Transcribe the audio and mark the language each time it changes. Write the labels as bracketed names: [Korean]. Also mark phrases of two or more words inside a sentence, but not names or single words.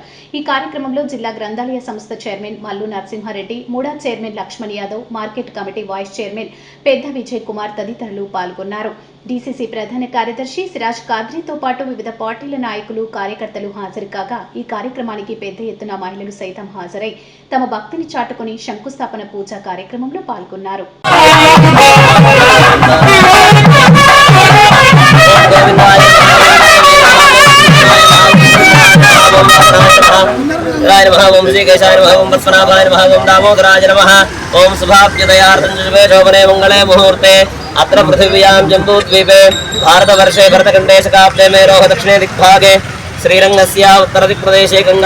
[Telugu] ఈ కార్యక్రమంలో జిల్లా గ్రంథాలయ సంస్థ చైర్మన్ మల్లు నరసింహారెడ్డి, మూడా చైర్మన్ లక్ష్మణ్ యాదవ్, మార్కెట్ కమిటీ వైస్ చైర్మన్ పెద్ద విజయ్ కుమార్ తదితరులు పాల్గొన్నారు. డీసీసీ ప్రధాన కార్యదర్శి సిరాజ్ కాద్రీతో పాటు వివిధ పార్టీల నాయకులు, కార్యకర్తలు హాజరు కాగా ఈ కార్యక్రమానికి పెద్ద ఎత్తున మహిళలు సైతం హాజరై తమ భక్తిని చాటుకుని శంకుస్థాపన పూజా కార్యక్రమంలో పాల్గొన్నారు. [Sanskrit] ओम श्री केशाय नमः, ओम पद्मनाभाय नमः, ओम दामोदराय नमः, ओम शुभाभ्युदयार्थं शुभे शोभने मंगले मुहूर्ते अत्र पृथिव्यां जम्बूद्वीपे भारतवर्षे भरतखण्डे शकाब्दे मेरोः दक्षिणे दिग्भागे श्रीरङ्गस्य उत्तरदिक्प्रदेशे गंगा